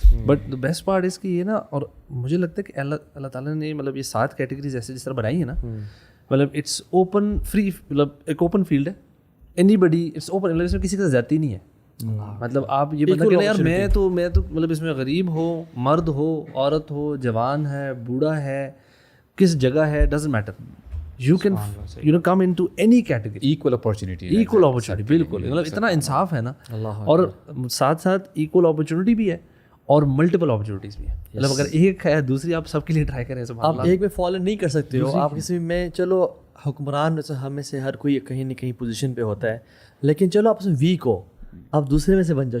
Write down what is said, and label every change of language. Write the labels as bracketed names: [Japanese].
[English] but the best part [Urdu] اس کی یہ نا، اور مجھے لگتا ہے کہ اللہ تعالیٰ نے مطلب یہ 7 کیٹیگریز ایسے جس طرح بنائی ہیں نا، مطلب [English] it's open free, [Urdu] مطلب ایک اوپن فیلڈ ہے. [English] anybody it's open, [Urdu] اس میں کسی کا زیادتی نہیں ہے. مطلب آپ یہ بندہ کہ یار میں تو مطلب اس میں غریب ہو، مرد ہو، عورت ہو، جوان ہے، بوڑھا ہے، کس جگہ ہے، [English] Doesn't matter. You can come into any category. Equal opportunity, [Urdu] بالکل. مطلب اتنا انصاف ہے نا، اور ساتھ ساتھ ایکول اپارچونیٹی بھی ہے اور ملٹیپل اپارچونیٹیز بھی ہے. مطلب اگر ایک ہے دوسری آپ سب کے لیے ٹرائی کریں. آپ ایک میں فالو نہیں کر سکتے ہو. آپ کسی میں چلو حکمران ہم میں سے ہر کوئی کہیں نہ کہیں پوزیشن پہ ہوتا ہے، لیکن چلو آپ اس میں ویک ہو، آپ دوسرے میں سے بن جاؤ.